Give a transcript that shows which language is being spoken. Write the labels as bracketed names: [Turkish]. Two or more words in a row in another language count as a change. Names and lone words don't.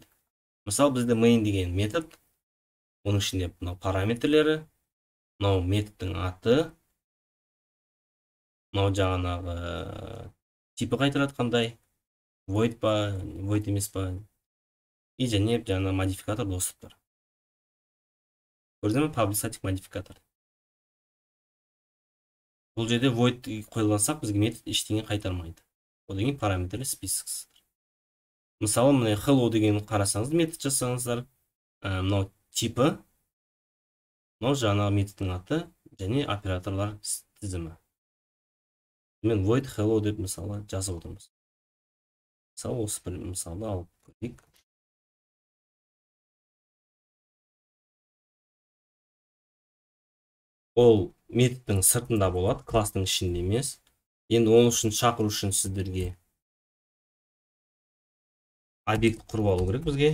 [Kazakh] Мысалы бізде main деген метод, оның ішінде мынау параметрлері, мынау методтың аты, мынау жаңағы типі қайтарады қандай, void па, void емес па, и және жаңа модификатор досы бар. Көрдіңіздер ме? [English] Public static [Kazakh] модификатор. Бұл жерде void қойылғансақ, бізге метод ештеңе қайтармайды. Ол деген параметрлер список. Мысалы, мына hello деген қарасаңыз, метод жасаңыздар, мынау типі, мынау жаңа методтың аты және операторлар тізімі. Мен [English] void hello [Kazakh] деп мысалы жазып отырмыз. Мысалы, осы бір мысалы алып көрейік. Ол методтың сыртында болады, класстың ішінде емес. Енді оның үшін шақыру үшін сіздерге объект құрып алу керек бізге.